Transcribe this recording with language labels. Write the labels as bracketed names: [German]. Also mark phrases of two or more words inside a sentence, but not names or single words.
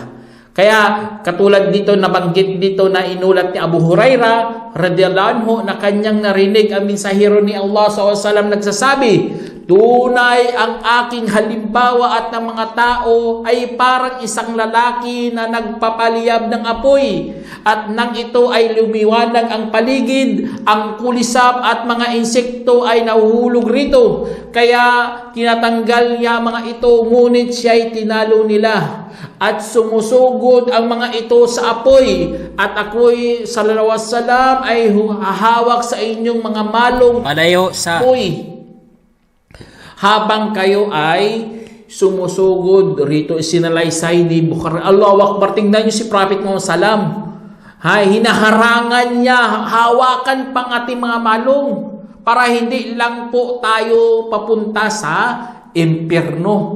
[Filipino] Kaya katulad dito, nabanggit dito na inulat ni Abu Hurairah [Arabic] رضي الله عنه [Filipino] na kanyang narinig ang mensahero ni Allah SAW nagsasabi, tunay ang aking halimbawa at ng mga tao ay parang isang lalaki na nagpapaliyab ng apoy, at nang ito ay lumiwanag ang paligid, ang kulisap at mga insekto ay nahuhulog rito. Kaya tinatanggal niya mga ito, ngunit siya ay tinalo nila. At sumusugod ang mga ito sa apoy, at ako'y [Arabic] صلى الله عليه وسلم [Filipino] ay hahawak sa inyong mga malong palayo sa apoy habang kayo ay sumusugod rito. Sinalaysay ni Bukhari. [Arabic] الله أكبر. [Filipino] Tingnan niyo si Prophet Muhammad salam. Hinaharangan niya, hawakan pang ating mga malong para hindi lang po tayo papunta sa impyerno.